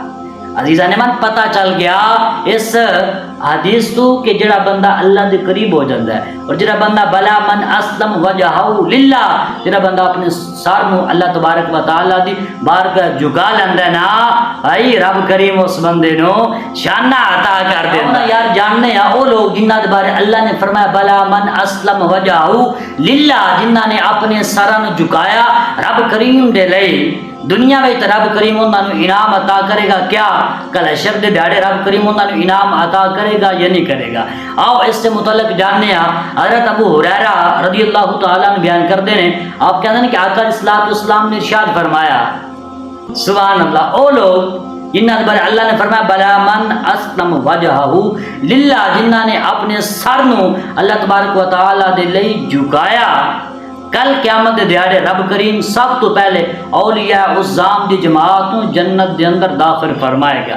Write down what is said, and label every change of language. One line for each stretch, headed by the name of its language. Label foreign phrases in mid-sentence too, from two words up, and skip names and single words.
Punjabi: عزیزان من پتہ چل گیا اس حدیث تو کہ جڑا بندہ اللہ دے قریب ہو جاتا ہے، اور جڑا بندہ
Arabic: بلا من اسلم وجہہ للہ،
Punjabi: جڑا بندہ اپنے سر نو اللہ
Arabic: تبارک و تعالی
Punjabi: دی بارگاہ جھکا لیندا ہے نا بھائی، رب کریم اس بندے نو شانہ عطا کر دیندا۔ یار جاننے ہیں وہ لوگ جنہاں دے بارے اللہ نے فرمایا
Arabic: بلا من اسلم وجہہ للہ،
Punjabi: جنہاں نے اپنے سراں نو جھکایا رب کریم دے لئی، دنیا میں رب کریم انہاں نو انعام عطا کرے گا۔ کیا کل حشر دے دیہڑے رب کریم انہاں نو انعام عطا کرے گا یا نہیں کرے گا؟
Urdu: آؤ اس سے متعلق جاننے ہیں۔
Punjabi: حضرت ابو ہریرہ
Arabic: رضی اللہ تعالیٰ عنہ
Urdu: بیان کرتے ہیں، آپ کہتے ہیں کہ
Punjabi: آقا
Arabic: علیہ الصلوۃ والسلام
Punjabi: نے ارشاد فرمایا
Arabic: سبحان اللہ،
Punjabi: او لوگ جنہ بارے اللہ نے فرمایا
Arabic: بلا من اسلم وجہہ للہ،
Punjabi: جنہ نے اپنے سر نو اللہ
Arabic: تبارک و تعالی
Punjabi: دے لئی جھکایا، کل قیامت دے دیہاڑے رب کریم سب تو پہلے اولیاء عظام دی جماعت نو جنت دے اندر داخل فرمائے گا۔